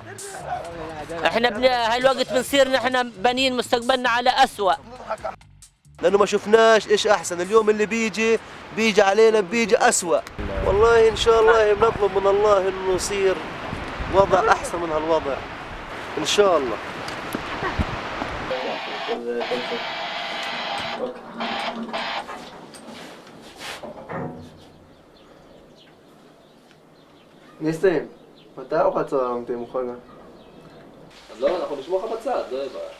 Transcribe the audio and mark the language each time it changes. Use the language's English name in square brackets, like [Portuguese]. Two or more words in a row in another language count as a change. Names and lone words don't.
[Arabic] احنا هالوقت بنصير نحن بنين مستقبلنا على أسوأ. لأنه ما شفناش إيش أحسن، اليوم اللي بيجي علينا بيجي أسوأ. والله إن شاء الله بنطلب من الله إنه يصير وضع أحسن من هالوضع إن شاء الله. [Hebrew] ניסים, מתי ארוחת צהריים תהיה מוכנה? אז לא, אנחנו נשמור לך בצד, לא יהיה בעיה.